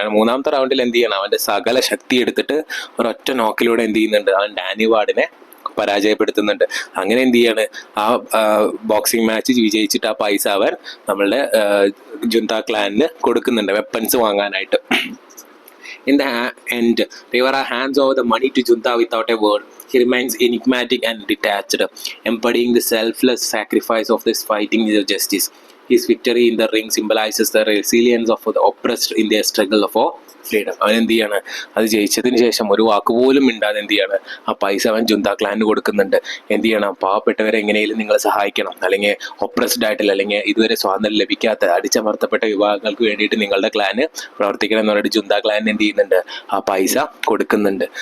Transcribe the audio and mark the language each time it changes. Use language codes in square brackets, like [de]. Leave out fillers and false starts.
[ml] 3ാമത്തെ റൗണ്ടിൽ എന്ത് ചെയ്യണം, അവൻ്റെ സകല ശക്തി എടുത്തിട്ട് ഒരൊറ്റ നോക്കിലൂടെ എന്ത് ചെയ്യുന്നുണ്ട്, അവൻ ഡാനി വാർഡിനെ പരാജയപ്പെടുത്തുന്നുണ്ട്. അങ്ങനെ എന്ത് ചെയ്യാണ്, ആ ബോക്സിംഗ് മാച്ച് വിജയിച്ചിട്ട് ആ പൈസ അവൻ നമ്മളുടെ ജുന്ത ക്ലാനിന് കൊടുക്കുന്നുണ്ട് വെപ്പൺസ് വാങ്ങാനായിട്ട്. [en] In the end, Rivera hands over the money to junta without a word. He remains enigmatic and detached, embodying the selfless sacrifice of this fighting justice. His victory in the ring symbolizes the resilience of the oppressed in their struggle for freedom. [ml] അവൻ എന്ത് ചെയ്യാണ്, അത് ജയിച്ചതിന് ശേഷം ഒരു വാക്കുപോലും മിണ്ടാതെ എന്ത് ചെയ്യാണ്, ആ പൈസ അവൻ ജുന്ത ക്ലാനിന് കൊടുക്കുന്നുണ്ട്. എന്ത് ചെയ്യണം, പാവപ്പെട്ടവരെ എങ്ങനെയും നിങ്ങൾ സഹായിക്കണം, അല്ലെങ്കിൽ ഒപ്രസ്ഡ് ആയിട്ടുള്ള, അല്ലെങ്കിൽ ഇതുവരെ സ്വാതന്ത്ര്യം ലഭിക്കാത്ത അടിച്ചമർത്തപ്പെട്ട വിഭാഗങ്ങൾക്ക് വേണ്ടിയിട്ട് നിങ്ങളുടെ ക്ലാന് പ്രവർത്തിക്കണം എന്ന് പറഞ്ഞിട്ട് ജുന്ത ക്ലാനിന് എന്ത് ചെയ്യുന്നുണ്ട്, ആ പൈസ കൊടുക്കുന്നുണ്ട്.